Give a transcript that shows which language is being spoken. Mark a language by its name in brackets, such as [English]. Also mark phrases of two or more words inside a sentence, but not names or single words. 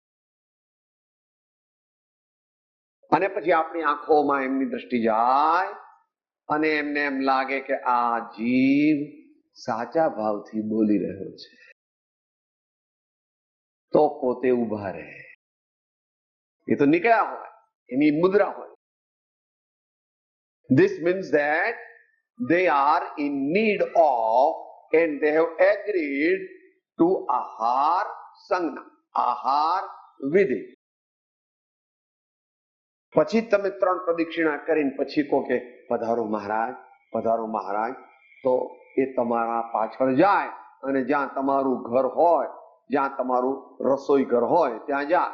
[Gujarati] અને પછી આપણી આંખોમાં એમની દ્રષ્ટિ જાય અને એમને એમ લાગે કે આ જીવ સાચા ભાવથી બોલી રહ્યો છે, તો પોતે ઉભા રહે. એ તો નીકળ્યા હોય, એની મુદ્રા હોય. [English] This means that they are in need of and they have agreed to [Gujarati] આહાર સંજ્ઞા, આહાર વિધિ. પછી તમે 3 પ્રદક્ષિણા કરીને પછી કહો કે પધારો મહારાજ, પધારો મહારાજ, તો એ તમારા પાછળ જાય અને જ્યાં તમારું ઘર હોય, જ્યાં તમારું રસોઈ ઘર હોય ત્યાં જાય.